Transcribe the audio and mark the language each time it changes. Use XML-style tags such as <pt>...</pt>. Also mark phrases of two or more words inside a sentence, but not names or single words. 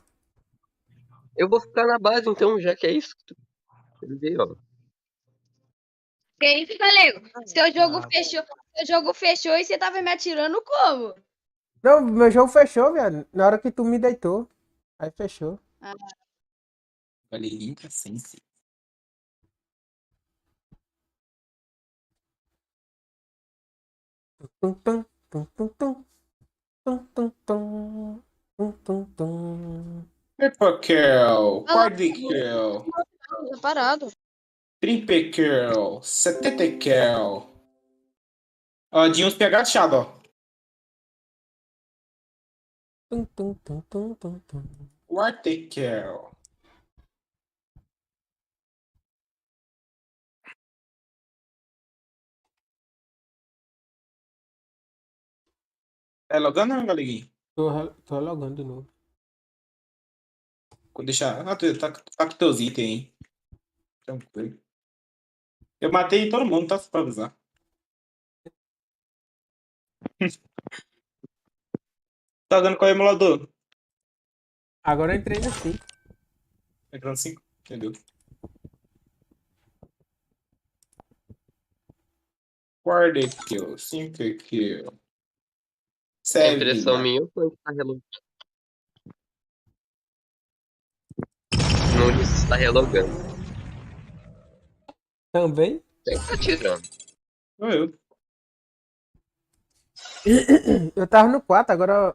<pt>Eu vou ficar na base então, já que é isso que tu vê, ó. Que isso, Galego? Seu jogo fechou e você tava me atirando como? Não, meu jogo fechou, viado. Na hora que tu me deitou. Aí fechou. Ah. Galeguinho tá sem si. Tum, tum, tum, tum, tum. Tum, tum, tum. Tum, tum, tum.</pt> <en>Triple kill, quadri kill,</en> <pt>Tá parado.</pt> <en>triple kill, 70 kill.</en> <pt>Ó, de uns PH achado, ó. Tum, tum, tum, tum, tum, tum.</pt> <en>Quarter kill.</en> <pt>É logando, né, galeguinho? Tô logando de novo. Vou deixar. Ah, tá com teus itens aí. Tranquilo. Eu matei todo mundo, tá? Só pra avisar. Tá jogando qual emulador? Agora eu entrei no 5. Entrando 5? Entendeu?</pt> <en>Quarter kill, 5 kill.</en> <pt>É impressão Sevinha. minha ou foi que tá relogando? Nunes está relogando. Também? Quem tá tirando? Sou eu. Eu tava no 4, agora</pt>